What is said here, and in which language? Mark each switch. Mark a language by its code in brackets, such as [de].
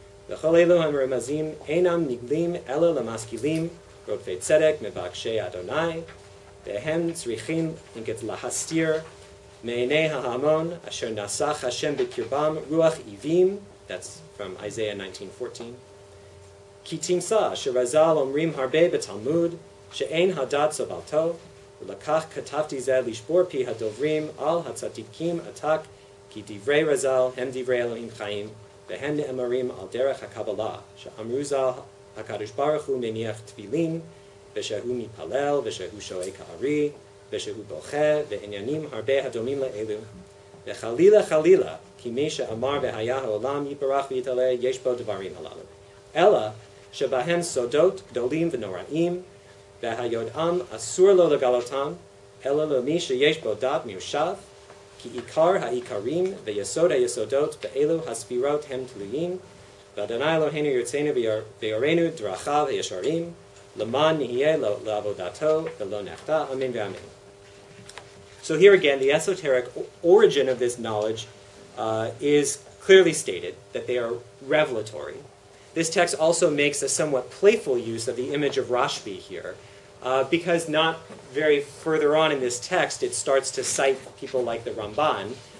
[he] וכל אלו המרמזים אינם נגלים אלא למשכילים רודפי צדק מבקשי אדוני והם צריכים להסתיר מעיני ההמון אשר נסך השם בקרבם רוח עיבים. [en] That's from Isaiah 19:14. [he] כי תמצא שרז"ל אומרים הרבה בתלמוד שאין הדת סבלתו ולכך כתבתי זה לשבור פי הדוברים על הצדיקים עתק כי דברי רז"ל הם דברי אלוהים חיים והם נאמרים על דרך הקבלה, שאמרו ז"ל הקדוש ברוך הוא מניח תפילין, ושהוא מתפלל, ושהוא שועה כארי, ושהוא בוכה, ועניינים הרבה הדומים לאלו. וחלילה חלילה, כי מי שאמר והיה העולם יתברך ויתעלה, יש בו דברים הללו. אלא שבהם סודות גדולים ונוראים, והיודעם אסור לו לגלותם, אלא למי שיש בו דעת מיושב, כי עיקר העיקרים ויסוד היסודות באלו הספירות הם תלויים, ואדוני אלוהינו ירצנו ויורנו דרכיו הישרים, למען נהיה לעבודתו ולא נחטא, amen ואמן. [en] So here again, the esoteric origin of this knowledge is clearly stated, that they are revelatory. This text also makes a somewhat playful use of the image of Rashbi here, because not very further on in this text, it starts to cite people like the Ramban.